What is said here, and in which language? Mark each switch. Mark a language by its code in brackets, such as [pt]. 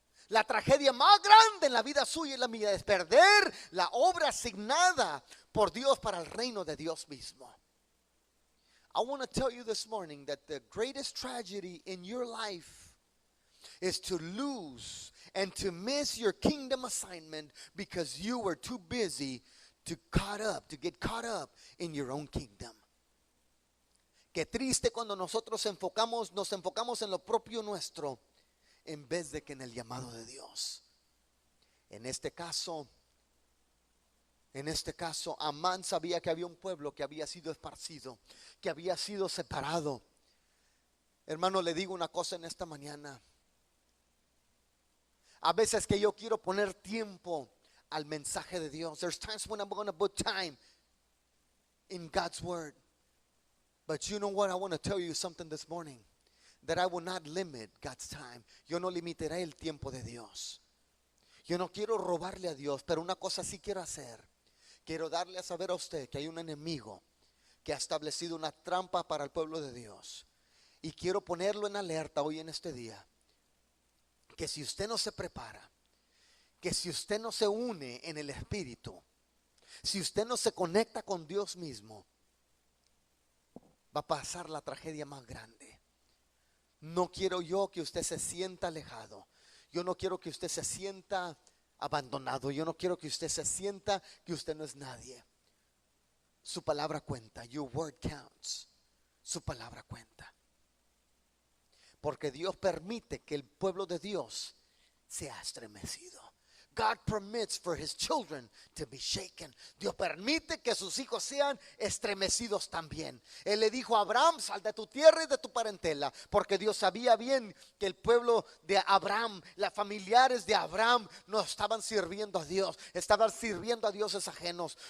[es] La tragedia más grande en la vida suya y la mía es perder la obra asignada por Dios para el reino de Dios mismo. [en] I want to tell you this morning that the greatest tragedy in your life is to lose and to miss your kingdom assignment because you were too busy to get caught up in your own kingdom. [es] Qué triste cuando nosotros nos enfocamos en lo propio nuestro en vez de que en el llamado de Dios. En este caso, Amán sabía que había un pueblo que había sido esparcido, que había sido separado. Hermano, le digo una cosa en esta mañana. A veces que yo quiero poner tiempo al mensaje de Dios. [en] There's times when I'm going to put time in God's word. But you know what? I want to tell you something this morning. That I will not limit God's time. [es] Yo no limitaré el tiempo de Dios. Yo no quiero robarle a Dios, pero una cosa sí quiero hacer. Quiero darle a saber a usted que hay un enemigo que ha establecido una trampa para el pueblo de Dios. Y quiero ponerlo en alerta hoy en este día. Que si usted no se prepara, que si usted no se une en el Espíritu, si usted no se conecta con Dios mismo, va a pasar la tragedia más grande. No quiero yo que usted se sienta alejado. Yo no quiero que usted se sienta abandonado. Yo no quiero que usted se sienta que usted no es nadie. Su palabra cuenta. [en] Your word counts. [es] Su palabra cuenta. Porque Dios permite que el pueblo de Dios sea estremecido. [en] God permits for his children to be shaken. [es] Dios permite que sus hijos sean estremecidos también. Él le dijo a Abraham: sal de tu tierra y de tu parentela, porque Dios sabía bien que el pueblo de Abraham, los familiares de Abraham, no estaban sirviendo a Dios, estaban sirviendo a dioses ajenos.